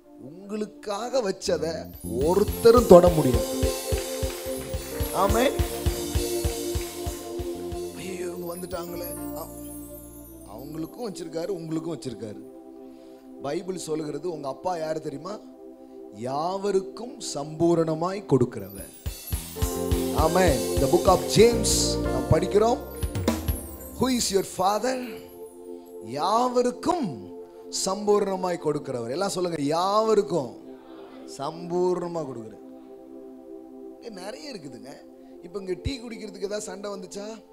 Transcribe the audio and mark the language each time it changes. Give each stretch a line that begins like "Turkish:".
Tamil: உங்களுக்காக வச்சதை ஒருத்தரும் தொட முடியும். ஆமென். இவங்க வந்துட்டாங்களே, அவங்களுக்கும் வச்சிருக்காரு, உங்களுக்கும் வச்சிருக்காரு. பைபிள் சொல்லுகிறது, உங்க அப்பா யாரு தெரியுமா? யாவருக்கும் சம்பூரணமாய் கொடுக்கிறவர். ஆமென்.
English: The book of James
Tamil: நாம் படிக்கிறோம்.
English: Who is your father?
Tamil: யாவருக்கும் சம்பூர்ணமாய் கொடுக்கிறவர். எல்லாம் சொல்லுங்க, யாவருக்கும் சம்பூர்ணமா கொடுக்குற. நிறைய இருக்குதுங்க. இப்போ இங்கே டீ குடிக்கிறதுக்கு ஏதாவது சண்டை வந்துச்சா?